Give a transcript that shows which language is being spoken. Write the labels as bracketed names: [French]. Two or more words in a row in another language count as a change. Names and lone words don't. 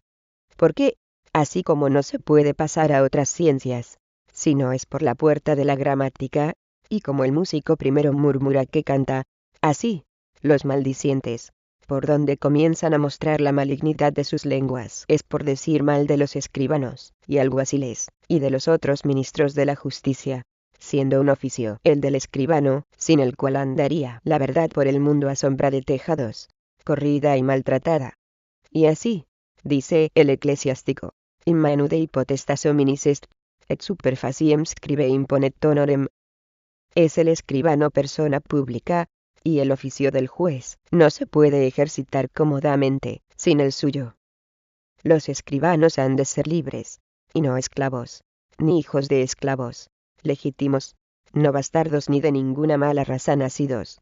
[Spanish] Porque, así como no se puede pasar a otras ciencias, si no es por la puerta de la gramática, y como el músico primero murmura que canta, así, los maldicientes, por donde comienzan a mostrar la malignidad de sus lenguas, es por decir mal de los escribanos, y alguaciles, y de los otros ministros de la justicia, siendo un oficio el del escribano, sin el cual andaría la verdad por el mundo a sombra de tejados, corrida y maltratada. Y así, dice el eclesiástico, [Latin] in manu Dei potestas hominis est, et super faciem scribe imponet honorem. [Spanish] Es el escribano persona pública, y el oficio del juez no se puede ejercitar cómodamente, sin el suyo. Los escribanos han de ser libres, y no esclavos, ni hijos de esclavos, legítimos, no bastardos ni de ninguna mala raza nacidos.